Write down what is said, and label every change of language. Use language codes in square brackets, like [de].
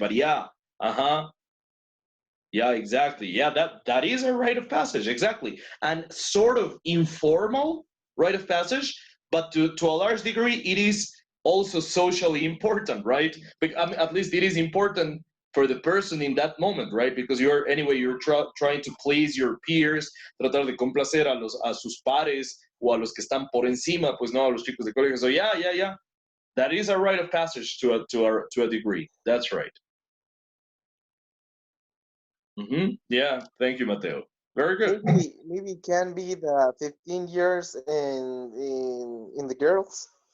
[en] But yeah, yeah, exactly. Yeah, that is a rite of passage, exactly, and sort of informal rite of passage, but to a large degree, it is also socially important, right? At least it is important for the person in that moment, right? Because you're trying to please your peers, [es] tratar de complacer a sus pares o a los que están por encima, pues no, a los chicos de colegio. [en] So yeah, that is a rite of passage to a degree. That's right. Yeah, thank you, Mateo. Very good. Maybe it can be the 15 years in the girls.